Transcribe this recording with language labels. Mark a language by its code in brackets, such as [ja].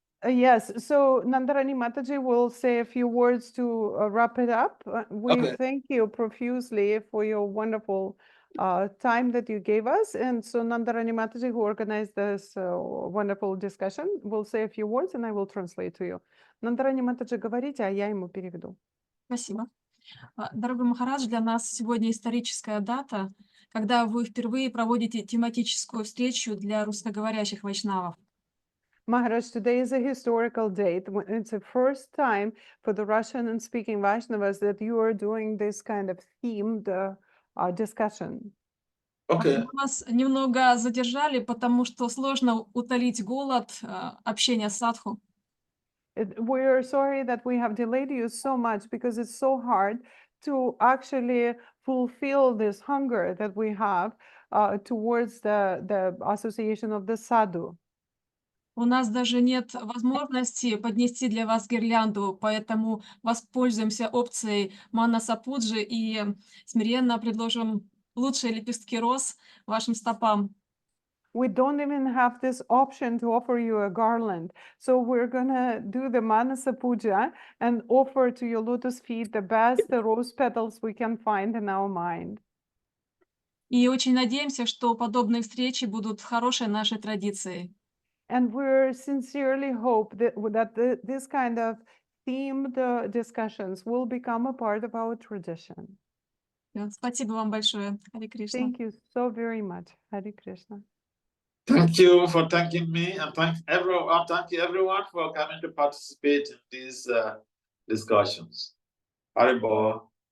[en] yes, so Nandarani Mataji will say a few words to wrap it up. We thank you profusely for your wonderful time that you gave us. And so Nandarani Mataji, who organized this wonderful discussion, will say a few words, and I will translate to you. [ru] Nandarani Mataji, говорите, а я ему переведу. Спасибо. Дорогой Махарадж, для нас сегодня историческая дата, когда вы впервые проводите тематическую встречу для русскоговорящих вайшнавов. [en] Maharaj, today is a historical date. It's the first time for the Russian and speaking Vaishnavas that you are doing this kind of themed discussion. Okay. [ru] Мы вас немного задержали, потому что сложно утолить голод общения с садху. [en] We're sorry that we have delayed you so much because it's so hard to actually fulfill this hunger that we have towards the association of the sadhu. [ru] У нас даже нет возможности поднести для вас гирлянду, поэтому воспользуемся опцией Манаса Пуджи и смиренно предложим лучшие лепестки роз вашим стопам. [en] We don't even have this option to offer you a garland. So we're gonna do the Manasa Puja and offer to your lotus feet the best rose petals we can find in our mind. [ru] И очень надеемся, что подобные встречи будут хорошей нашей традицией. [en] And we sincerely hope that this kind of themed discussions will become a part of our tradition. [ru] Спасибо вам большое. Харе Кришна. [en] Thank you so very much. Hare Krishna. Thank you for thanking me, and thank you everyone for coming to participate in these discussions. Haribo.